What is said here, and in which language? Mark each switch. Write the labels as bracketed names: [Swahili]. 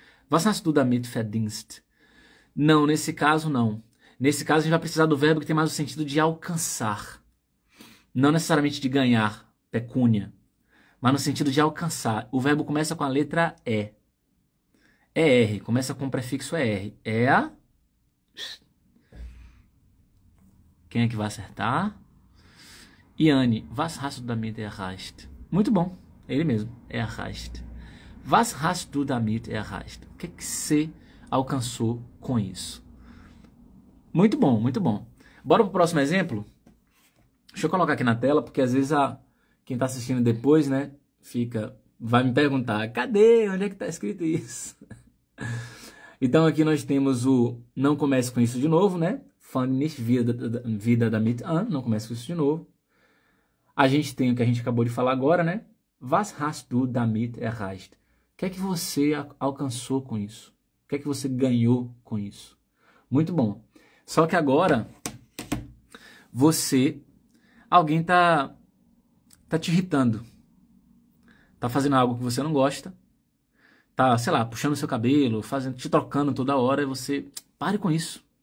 [German] Was hast du damit verdient? [Portuguese] Não, nesse caso não. Nesse caso a gente vai precisar do verbo que tem mais o sentido de alcançar. Não necessariamente de ganhar, pecúnia, mas no sentido de alcançar. O verbo começa com a letra E. ER, começa com o prefixo ER. Quem é que vai acertar? [German] Iane, was hast du damit erreicht? [Portuguese] Muito bom, ele mesmo, erreicht. [German] Was hast du damit erreicht? [Portuguese] O que você alcançou com isso? Muito bom, muito bom. Bora pro próximo exemplo? Deixa eu colocar aqui na tela, porque às vezes quem tá assistindo depois, né, vai me perguntar, cadê? Onde é que tá escrito isso? Então aqui nós temos o não comece com isso de novo, né? [German] Fang nicht wieder damit an, [Portuguese] não comece com isso de novo. A gente tem o que a gente acabou de falar agora, né? [German] Was hast du damit erreicht? [Portuguese] O que é que você alcançou com isso? O que é que você ganhou com isso? Muito bom. Só que agora, alguém tá te irritando. Tá fazendo algo que você não gosta. Tá, sei lá, puxando seu cabelo, te trocando toda hora, e você, pare com isso.